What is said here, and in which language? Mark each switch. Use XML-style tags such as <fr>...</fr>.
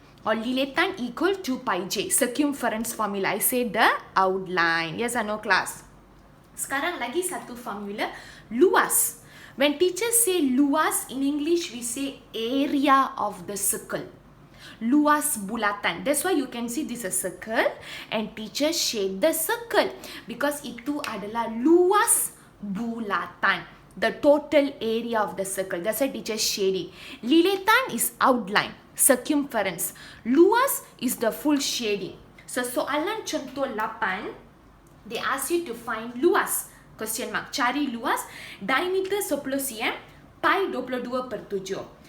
<en>Or lilatan equal to pi j. Circumference formula. I say the outline. Yes or no, class?</en> <ms>Sekarang lagi satu formula. Luas.</ms> <en>When teachers say luas, in English we say area of the circle.</en> <ms>Luas bulatan.</ms> <en>That's why you can see this is a circle. And teacher shade the circle.</en> <ms>Because itu adalah luas bulatan.</ms> <en>The total area of the circle. That's why teacher shade it. Lilatan is outline. Circumference. Luas is the full shading. So</en> <ms>soalan contoh 8.</ms> <en>They ask you to find luas. Question mark.</en> <ms>Cari luas. Diameter 10 cm. Pi 22/7.</ms>